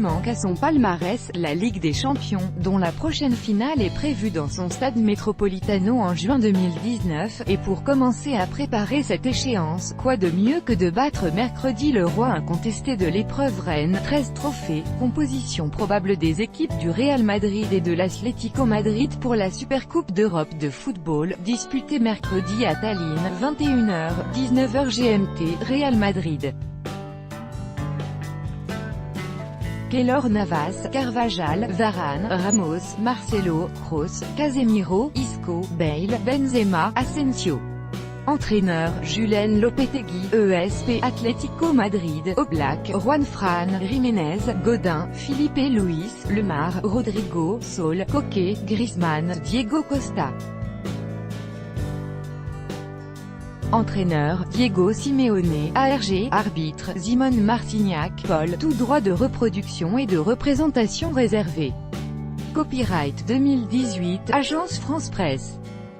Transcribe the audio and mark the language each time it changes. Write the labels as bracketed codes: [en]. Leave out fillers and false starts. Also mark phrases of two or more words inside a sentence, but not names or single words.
[fr] manque à son palmarès, la Ligue des Champions, dont la prochaine finale est prévue dans son stade Metropolitano en juin 2019, et pour commencer à préparer cette échéance, quoi de mieux que de battre mercredi le roi incontesté de l'épreuve reine, 13 trophées, composition probable des équipes du Real Madrid et de l'Atlético Madrid pour la Supercoupe d'Europe de football, disputé mercredi à Tallinn, 21h, 19h GMT, Real Madrid. Keylor Navas, Carvajal, Varane, Ramos, Marcelo, Kroos, Casemiro, Isco, Bale, Benzema, Asensio. Entraîneur, Julen Lopetegui, ESP, Atlético Madrid, Oblak, Juanfran, Jiménez, Godin, Filipe Luis, Lemar, Rodrigo, Saul, Koke, Griezmann, Diego Costa. Entraîneur, Diego Simeone, ARG, arbitre, Simon Martignac, Paul, tout droit de reproduction et de représentation réservé. Copyright 2018, Agence France Presse.